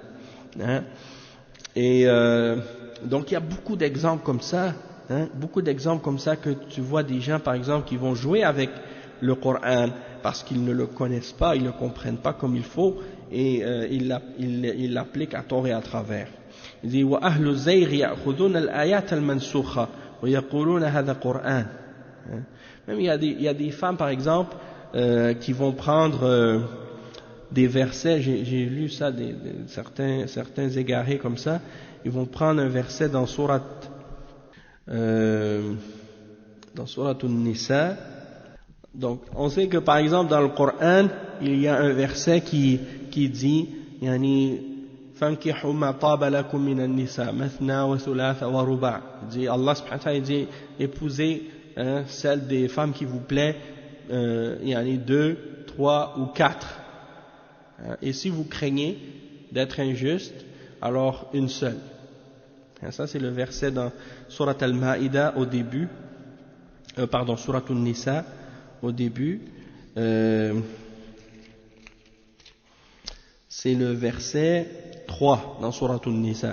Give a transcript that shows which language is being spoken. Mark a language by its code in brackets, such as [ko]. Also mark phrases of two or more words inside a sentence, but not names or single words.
[fr] Et donc il y a beaucoup d'exemples comme ça, beaucoup d'exemples comme ça que tu vois des gens par exemple qui vont jouer avec le Coran parce qu'ils ne le connaissent pas, ils ne le comprennent pas comme il faut et ils l'appliquent à tort et à travers. Il dit [ar] وأهل زير يأخذون الآيات المنسوخة ويقولون هذا قرآن. [fr] Même il y a des femmes par exemple qui vont prendre des versets, j'ai lu ça, certains égarés comme ça, ils vont prendre un verset dans Surat An-Nisa. Donc on sait que par exemple dans le Coran il y a un verset qui dit [ar] يعني فانكحوا ما طاب لكم من النساء مثنى وثلاث ورباع', [fr] dit [ar] الله سبحانه وتعالى [fr] dit épousez celle des femmes qui vous plaît, yani 2, 3 ou 4. Et si vous craignez d'être injuste, alors une seule. Ça c'est le verset dans Surat Al-Ma'ida au début, Surat An-Nisa au début, c'est le verset 3 dans Surat An-Nisa.